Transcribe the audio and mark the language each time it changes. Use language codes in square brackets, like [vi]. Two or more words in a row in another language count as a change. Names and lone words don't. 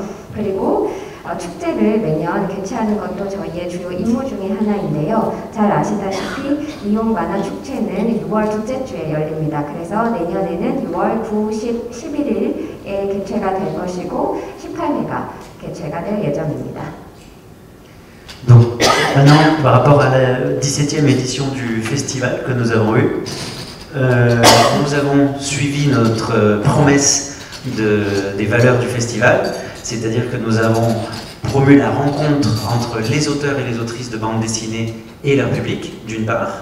[ko] 그리고 축제를 매년 개최하는 것도 저희의 주요 임무 중에 하나인데요. 잘 아시다시피 리옹 만화 축제는 6월 둘째 주에 열립니다. 그래서 내년에는 6월 9, 10, 11일에 개최가 될 것이고 18회가 개최가 될 예정입니다. [fr] Donc maintenant, par rapport à la 17e édition du festival que nous avons eu, nous avons suivi notre promesse des valeurs du festival, c'est-à-dire que nous avons promu la rencontre entre les auteurs et les autrices de bande dessinée et leur public, d'une part.